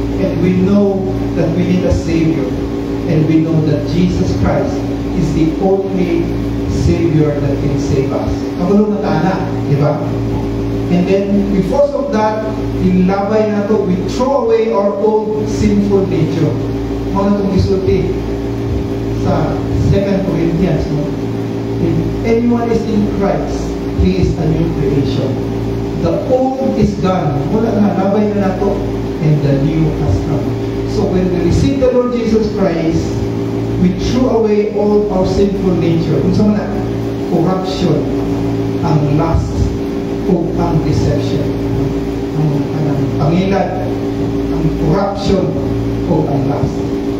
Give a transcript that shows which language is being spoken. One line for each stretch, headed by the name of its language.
English: And we know that we need a Savior. And we know that Jesus Christ is the only Savior that can save us.
Cebuano: Kabalo na ta na, di ba?
English: And then, because of that,
Cebuano: ilabay na to,
English: we throw away our old sinful nature.
Cebuano: Mga itong isulti sa 2 Corinthians, no?
English: If anyone is in Christ, he is a new creation. The old is gone.
Cebuano: Wala na, labay na nato,
English: and the new has come. So when we receive the Lord Jesus Christ, we threw away all our sinful nature.
Cebuano: Kung saan na, corruption, ang lust, o ang deception, ang pangilad, ang corruption, o ang lust.